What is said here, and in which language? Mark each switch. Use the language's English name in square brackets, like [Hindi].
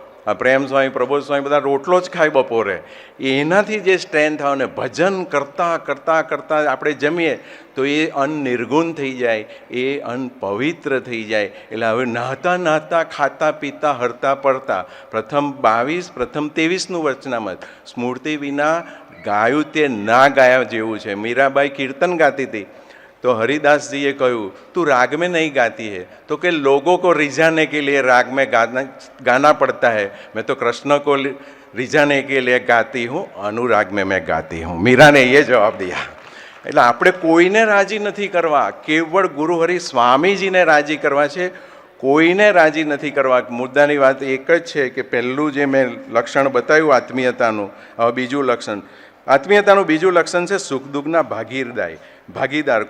[Gujarati] આ પ્રેમ સ્વામી, પ્રબોધ સ્વામી બધા રોટલો જ ખાય બપોરે. એનાથી જે સ્ટ્રેન્થ આવે ને ભજન કરતાં કરતાં કરતાં આપણે જમીએ તો એ અન્ન નિર્ગુણ થઈ જાય, એ અન્ન પવિત્ર થઈ જાય. એટલે હવે નહાતા નહાતા, ખાતા પીતા, હરતા પડતા પ્રથમ 22, પ્રથમ 23નું વચનામત સ્મૃતિ વિના ગાયું તે ના ગાયા જેવું છે. મીરાબાઈ કીર્તન ગાતી હતી [Hindi] तो हरिदास जी ये कहूँ तू राग में नहीं गाती है, तो कि लोगों को रिझाने के लिए राग में गाना पड़ता है. मैं तो कृष्ण को रिझाने के लिए गाती हूँ, अनुराग में मैं गाती हूँ. मीरा ने ये जवाब दिया. [Gujarati] એટલે આપણે કોઈને રાજી નથી કરવા, કેવળ ગુરુહરિ સ્વામીજીને રાજી કરવા છે, કોઈને રાજી નથી કરવા. મુદ્દાની વાત એક જ છે કે પહેલું જે મેં લક્ષણ બતાવ્યું આત્મીયતાનું, હવે બીજું લક્ષણ. આત્મીયતાનું બીજું લક્ષણ છે સુખ દુઃખના ભાગીદાર.